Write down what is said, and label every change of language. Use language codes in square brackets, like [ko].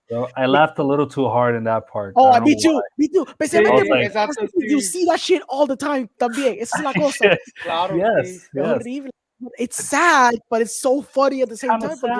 [en] So I laughed a little too hard in that part. Oh, me too. [es] Especialmente [en] you see that shit all the time también. [es] Esa es la cosa. Claro. Es horrible. [en] It's sad, but it's so funny at the same time.